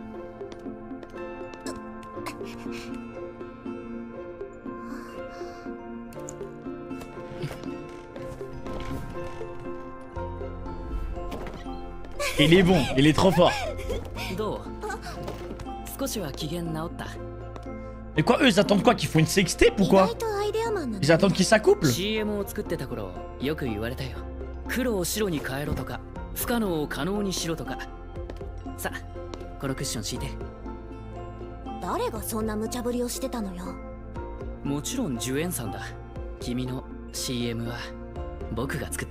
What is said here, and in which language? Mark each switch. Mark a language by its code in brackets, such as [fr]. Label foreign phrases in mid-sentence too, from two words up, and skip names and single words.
[fr] Il est bon, il est trop fort. Mais quoi, eux ils attendent quoi? Qu'ils font une sextape ou quoi? Ils attendent qu'ils s'accouplent? [ja] 黒を白に変えろとか、不可能を可能にしろとか。さあ、このクッション敷いて。誰がそんな無茶ぶりをしてたのよ。もちろんジュエンさんだ。君の CM は僕が作った。